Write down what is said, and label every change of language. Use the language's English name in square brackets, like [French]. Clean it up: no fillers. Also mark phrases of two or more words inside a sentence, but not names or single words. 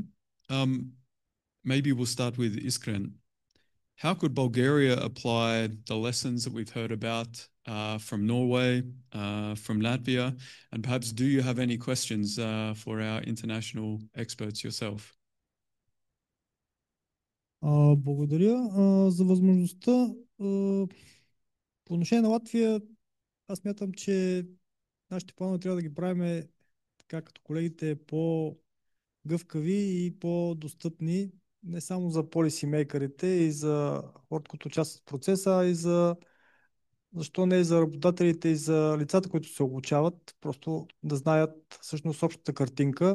[English] Maybe we'll start with Iskren. How could Bulgaria apply the lessons that we've heard about from Norway, from Latvia, and perhaps do you have any questions for our international experts yourself? [Bulgarian] Благодаря за възможността. По отношение на Латвия, аз мятам, че нашите планове трябва да ги правим така като колегите по-гъвкави и по-достъпни не само за полисимейкърите и за хората, които участват в процеса, а и защо не и за работодателите и за лицата, които се обучават, просто да знаят всъщност общата картинка.